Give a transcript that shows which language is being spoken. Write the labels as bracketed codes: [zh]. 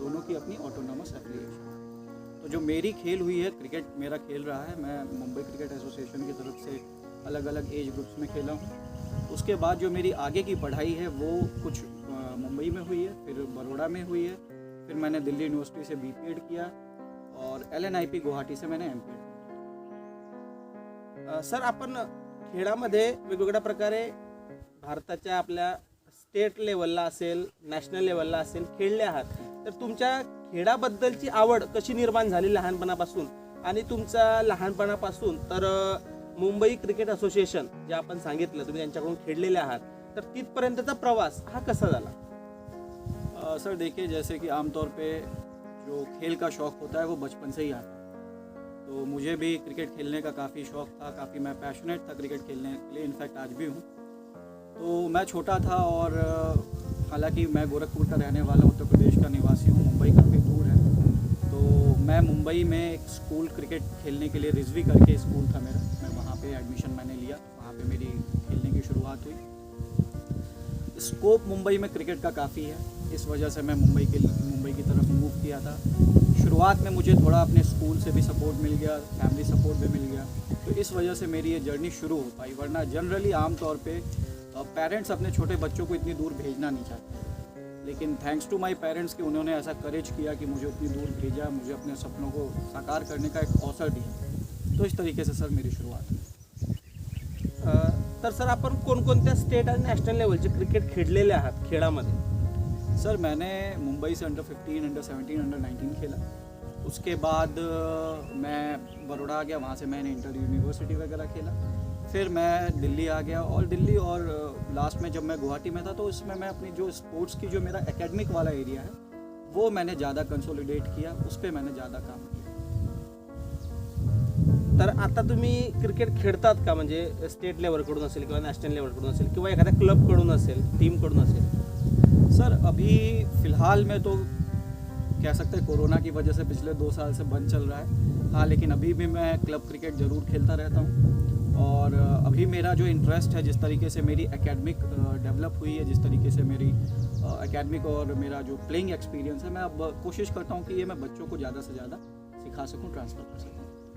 [hi] दोनों की अपनी ऑटोनोमस एफिलिएशन. तो जो मेरी खेल हुई है क्रिकेट मेरा खेल रहा है, मैं मुंबई क्रिकेट एसोसिएशन की तरफ से अलग अलग एज ग्रुप्स में खेला हूँ. उसके बाद जो मेरी आगे की पढ़ाई है वो कुछ मुंबई में हुई है, फिर बड़ौदा में हुई है, फिर मैंने दिल्ली यूनिवर्सिटी से BPED किया और LNIP गुवाहाटी से मैंने MPED. [mr] सर आपण खेळामध्ये वेगवेगळ्या प्रकारे भारताच्या आपल्या स्टेट लेवलला असेल नॅशनल लेवलला असेल खेळले आहात, तर तुमच्या खेळाबद्दलची आवड कशी निर्माण झाली लहानपणापासून आणि तुमचा लहानपणापासून तर मुंबई क्रिकेट असोसिएशन जे आपण सांगितलं तुम्ही त्यांच्याकडून खेळलेले आहात, तर तिथपर्यंतचा प्रवास हा कसा झाला? [hi] सर देखिए, जैसे कि आमतौर पे जो खेल का शौक़ होता है वो बचपन से ही आता है. तो मुझे भी क्रिकेट खेलने का काफ़ी शौक़ था, काफ़ी मैं पैशनेट था क्रिकेट खेलने के लिए, इनफैक्ट आज भी हूँ. तो मैं छोटा था और हालांकि मैं गोरखपुर का रहने वाला उत्तर प्रदेश का निवासी हूँ, मुंबई काफ़ी दूर है. तो मैं मुंबई में एक स्कूल क्रिकेट खेलने के लिए रिजवी करके स्कूल था मेरा, मैं वहाँ पे एडमिशन मैंने लिया, वहाँ पे मेरी खेलने की शुरुआत हुई. स्कोप मुंबई में क्रिकेट का काफ़ी है, इस वजह से मैं मुंबई की तरफ मूव किया था. शुरुआत में मुझे थोड़ा अपने स्कूल से भी सपोर्ट मिल गया, फैमिली सपोर्ट भी मिल गया, तो इस वजह से मेरी ये जर्नी शुरू हो पाई. वरना जनरली आमतौर पे पेरेंट्स अपने छोटे बच्चों को इतनी दूर भेजना नहीं चाहते, लेकिन [en] thanks to my parents [hi] कि उन्होंने ऐसा करेज किया कि मुझे उतनी दूर भेजा, मुझे अपने सपनों को साकार करने का एक अवसर दिया. तो इस तरीके से सर मेरी शुरुआत हुई. [mr] तर सर आपण कोणकोणत्या स्टेट आणि नॅशनल लेवलचे क्रिकेट खेळलेले आहात खेळामध्ये? [hi] सर मैंने मुंबई से अंडर-15, अंडर-17, अंडर-19 खेला. उसके बाद मैं बड़ौदा आ गया, वहाँ से मैंने इंटर यूनिवर्सिटी वगैरह खेला. फिर मैं दिल्ली आ गया, और दिल्ली और लास्ट में जब मैं गुवाहाटी में था तो इसमें मैं अपनी जो स्पोर्ट्स की जो मेरा एकेडमिक वाला एरिया है वो मैंने ज़्यादा कंसोलिडेट किया, उस पर मैंने ज़्यादा काम किया। [mr] तर आता तुम्ही क्रिकेट खेळतात का, म्हणजे स्टेट लेवलकडून असेल किंवा नॅशनल लेवलकडून असेल किंवा एखाद्या क्लबकडून असेल, टीमकडून असेल? [hi] सर अभी फ़िलहाल में तो कह सकते हैं कोरोना की वजह से पिछले 2 साल से बंद चल रहा है। हाँ, लेकिन अभी भी मैं क्लब क्रिकेट ज़रूर खेलता रहता हूँ। और अभी मेरा जो इंटरेस्ट है, जिस तरीके से मेरी एकेडमिक डेवलप हुई है, जिस तरीके से मेरी एकेडमिक और मेरा जो प्लेइंग एक्सपीरियंस है, मैं अब कोशिश करता हूँ कि ये मैं बच्चों को ज़्यादा से ज़्यादा सिखा सकूँ, ट्रांसफ़र कर सकूँ।